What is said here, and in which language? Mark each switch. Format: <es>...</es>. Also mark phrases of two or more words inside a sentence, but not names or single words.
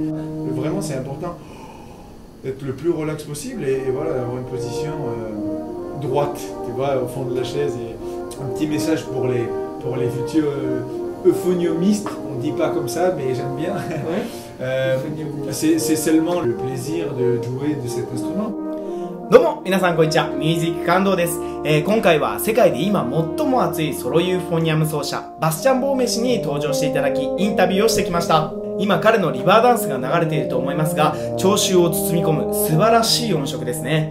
<fr>Vraiment, c'est important d'être le plus relax possible et voilà, avoir une position droite, tu vois, au fond de la chaise. Et un petit message pour les futurs euphoniomistes, on ne dit pas comme ça, mais j'aime bien. Ouais. C'est seulement le plaisir de jouer de cet instrument.</fr> <ja>どうも皆さんこんにちは、ミュージック感動です。今回は世界で今最も熱いソロユーフォニアム奏者バスチャン・ボーメ氏に登場していただきインタビューをしてきました。今彼のリバーダンスが流れていると思いますが、聴衆を包み込む素晴らしい音色ですね。</ja>